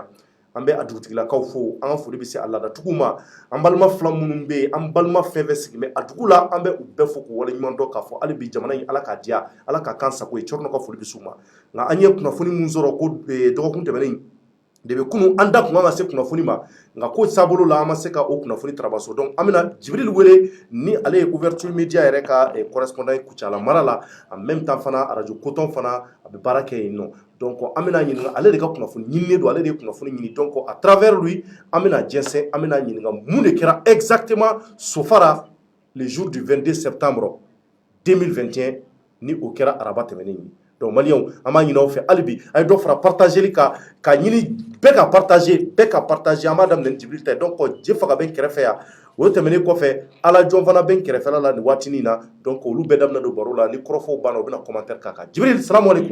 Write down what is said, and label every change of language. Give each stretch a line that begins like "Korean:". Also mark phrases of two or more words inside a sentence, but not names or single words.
Bambara: an bɛ a dugutigilakaw fo an ka foli bɛ se a laadatigiw ma an balima fila minnu bɛ yen an balima fɛn fɛn sigi bɛ a dugu la an bɛ u bɛɛ fo k'u waleɲuman dɔn k'a fɔ hali bi jamana in ala k'a diya ala k'a kan sago ye Cɔrɔnɔ ka foli bɛ s'u ma nka an ye kunnafoni min sɔrɔ ko dɔgɔkun tɛmɛnen de bɛ kunun an da kun kan ka se kunnafoni ma nka ko saabolo la an ma se ka o kunnafoni tarabaso donc an bɛna Jibril wele ni ale ye
French: ouverture media
Bambara: yɛrɛ ka correspondant ye Kucala mara la
French: en même temps
Bambara: fana radio Coton fana a bɛ baara kɛ yen nɔ donc an bɛna ɲininka ale de ka kunnafoni ɲininen don ale de ye kunnafoni ɲini
French: donc à travers lui
Bambara: an bɛna jɛnsɛn an bɛna ɲininka mun de kɛra exactement sofara
French: le jour du 22 septembre 2021
Bambara: ni o kɛra araba tɛmɛnen ye donc maliyɛnw an b'a ɲini aw fɛ hali bi a ye dɔ fara partageli kan ka ɲini bɛɛ ka partager an b'a daminɛ ni Jibril ta ye donc Jefaga bɛ n kɛrɛfɛ yan o tɛmɛnen kɔfɛ ala jɔn fana bɛ n kɛrɛfɛla la nin waatinin na donc olu bɛɛ daminɛ don baro la ni kɔrɔfɔw banna u bɛna commentaire k'a kan Jibril
Arabic: salamu alaikum